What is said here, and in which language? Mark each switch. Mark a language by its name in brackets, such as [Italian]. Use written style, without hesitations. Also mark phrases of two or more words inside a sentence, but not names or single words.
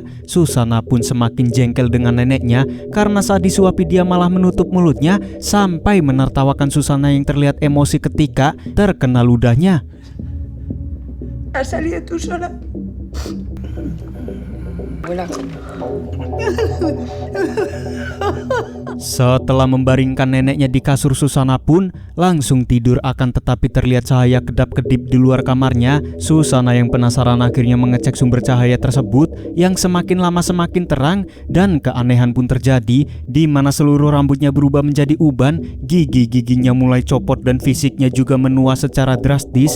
[Indonesian] Susana pun semakin jengkel dengan neneknya karena saat disuapi dia malah menutup mulutnya sampai menertawakan Susana yang terlihat emosi ketika terkena ludahnya. [Spanish] ¿Has salido tú sola? Abuela. [Indonesian] Setelah membaringkan neneknya di kasur, Susana pun langsung tidur. Akan tetapi terlihat cahaya kedap-kedip di luar kamarnya. Susana yang penasaran akhirnya mengecek sumber cahaya tersebut yang semakin lama semakin terang, dan keanehan pun terjadi di mana seluruh rambutnya berubah menjadi uban, gigi-giginya mulai copot dan fisiknya juga menua secara drastis.